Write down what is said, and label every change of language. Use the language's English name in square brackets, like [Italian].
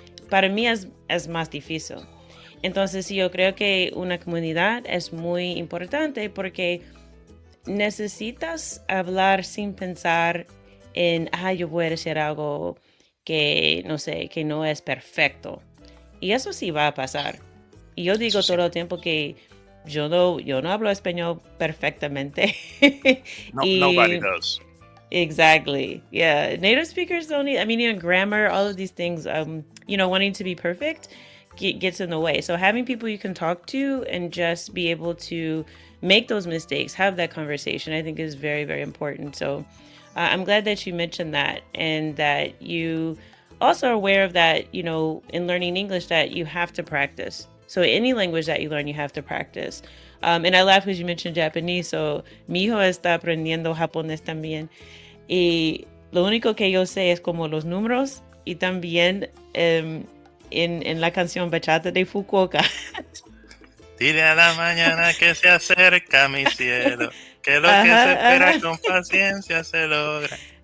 [Spanish] Para mí es más difícil. Entonces yo creo que una comunidad es muy importante porque necesitas hablar sin pensar en, yo voy a decir algo que, no sé, que no es perfecto. Y eso sí va a pasar. Y yo digo todo el tiempo que yo no hablo español perfectamente. [English] No, nobody does. Exactly. Yeah. Native speakers don't need, I mean, even grammar, all of these things, wanting to be perfect gets in the way. So having people you can talk to and just be able to make those mistakes, have that conversation, I think is very, very important. So I'm glad that you mentioned that and that you also are aware of that, in learning English, that you have to practice. So any language that you learn, you have to practice. And I laugh because you mentioned Japanese. [Spanish] So mi hijo está aprendiendo japonés también. Y lo único que yo sé es como los números y también en la canción Bachata de Fukuoka. Dile a la mañana que se acerca mi cielo, que lo que se espera con paciencia se logra.